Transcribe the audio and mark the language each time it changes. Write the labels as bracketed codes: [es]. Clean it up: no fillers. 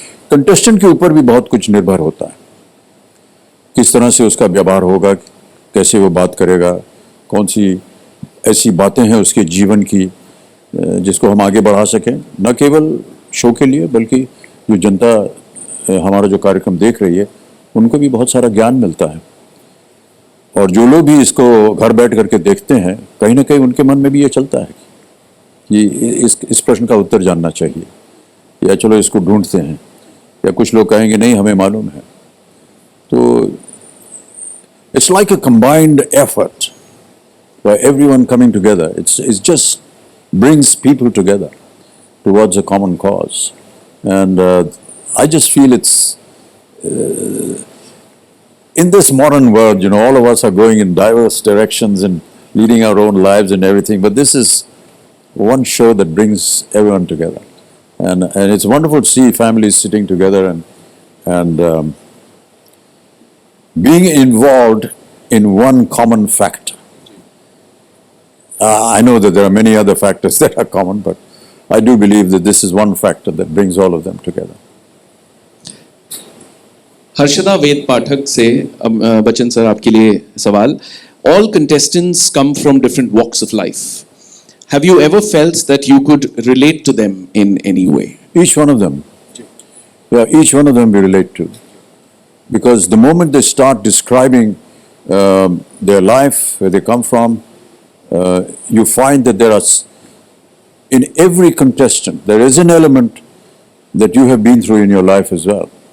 [hi] Contestant के ऊपर भी बहुत कुछ निर्भर होता है, किस तरह से उसका व्यवहार होगा, कैसे वो बात करेगा, कौन सी ऐसी बातें हैं उसके जीवन की जिसको हम आगे बढ़ा सकें, न केवल शो के लिए बल्कि जो जनता हमारा जो कार्यक्रम देख रही है उनको भी बहुत सारा ज्ञान मिलता है। और जो लोग भी इसको घर बैठ करके देखते हैं, कहीं ना कहीं उनके मन में भी ये चलता है कि इस प्रश्न का उत्तर जानना चाहिए, या चलो इसको ढूंढते हैं, या कुछ लोग कहेंगे नहीं हमें मालूम है। [en] तो it's like a combined effort by everyone coming together. It's just brings people together towards a common cause, and I just feel it's in this modern world, you know, all of us are going in diverse directions and leading our own lives and everything, but this is one show that brings everyone together, and it's wonderful to see families sitting together and being involved in one common factor. I know that there are many other factors that are common, but I do believe that this is one factor that brings all of them together. [hi] Harshada वेद पाठक से Bachchan sir आपके लिए सवाल। [en] All contestants come from different walks of life. Have you ever felt that you could relate to them in any way? Each one of them. Yeah, each one of them we relate to. Because the moment they start describing their life, where they come from, you find that in every contestant, there is an element that you have been through in your life as well.